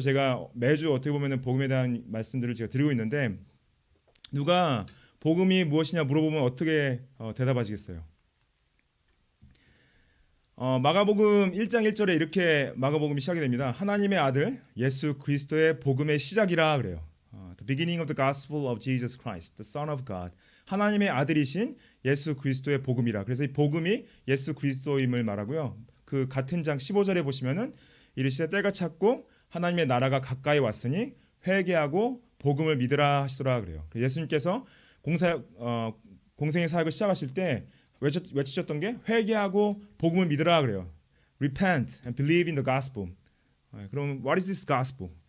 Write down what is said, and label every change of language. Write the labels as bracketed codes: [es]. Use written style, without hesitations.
[ko] 제가 매주 어떻게 보면 복음에 대한 말씀들을 제가 드리고 있는데, 누가 복음이 무엇이냐 물어보면 어떻게 대답하시겠어요? 마가복음 1장 1절에 이렇게 마가복음이 시작이 됩니다. 하나님의 아들 예수 그리스도의 복음의 시작이라 그래요. [en] The beginning of the gospel of Jesus Christ, the Son of God. [ko] 하나님의 아들이신 예수 그리스도의 복음이라. 그래서 이 복음이 예수 그리스도임을 말하고요. 그 같은 장 15절에 보시면은 이르시되 때가 찼고 하나님의 나라가 가까이 왔으니 회개하고 복음을 믿으라 하시더라 그래요. 예수님께서 공생의 사역을 시작하실 때 외치셨던 게 회개하고 복음을 믿으라 그래요. [en] Repent and believe in the gospel. 그럼 what is this gospel?